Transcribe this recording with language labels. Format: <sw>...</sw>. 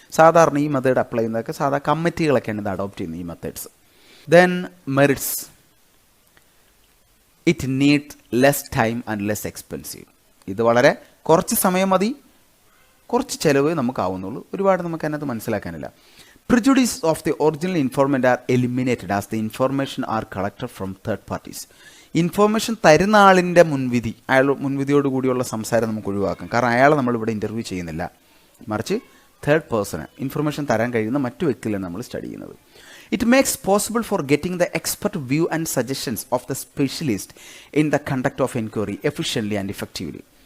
<ml>സാധാരണ ഈ method apply ചെയ്യുന്നതൊക്കെ സാധാരണ കമ്മിറ്റികളൊക്കെയാണ് ഇത് അഡോപ്റ്റ് ചെയ്യുന്നത്, ഈ methods.</ml> <en>Then merits. It need less time and less expensive.</en> <ml>ഇത് വളരെ കുറച്ച് സമയം മതി, കുറച്ച് ചിലവ് നമുക്കാവുന്നുള്ളൂ, ഒരുപാട് നമുക്ക് അതിനകത്ത് മനസ്സിലാക്കാനില്ല.</ml> <en>Prejudice of the original informant are eliminated as the information are collected from third parties.</en> <ml>Information തരുന്ന ആളിൻ്റെ മുൻവിധി, അയാൾ മുൻവിധിയോട് കൂടിയുള്ള സംസാരം നമുക്ക് ഒഴിവാക്കാം. കാരണം അയാളെ നമ്മളിവിടെ ഇൻ്റർവ്യൂ ചെയ്യുന്നില്ല, മറിച്ച് തേർഡ് പേഴ്സണ് ഇൻഫർമേഷൻ തരാൻ കഴിയുന്ന മറ്റു വ്യക്തികളാണ് നമ്മൾ സ്റ്റഡി ചെയ്യുന്നത്.</ml> <en>It makes possible for getting the expert view and suggestions of the specialist in the conduct of enquiry efficiently and effectively.</en>